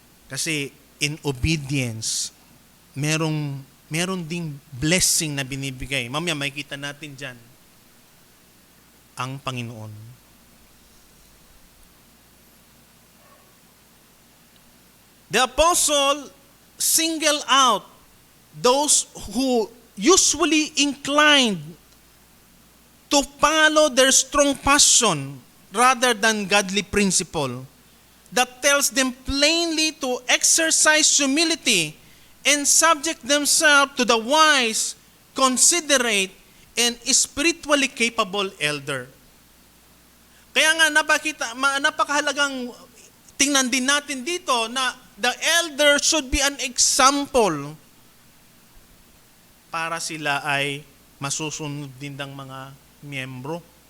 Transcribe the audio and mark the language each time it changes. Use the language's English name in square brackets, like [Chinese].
[Filipino] Kasi [English] in obedience, [Filipino] meron ding blessing na binibigay. Mamaya makikita natin dyan ang Panginoon. [English] The apostle singled out those who usually inclined to follow their strong passion rather than godly principle that tells them plainly to exercise humility and subject themselves to the wise, considerate, and spiritually capable elder. [Filipino] Kaya nga napakahalagang tingnan din natin dito na [English] the elder should be an example [Filipino] para sila ay masusunod din ng mga miyembro.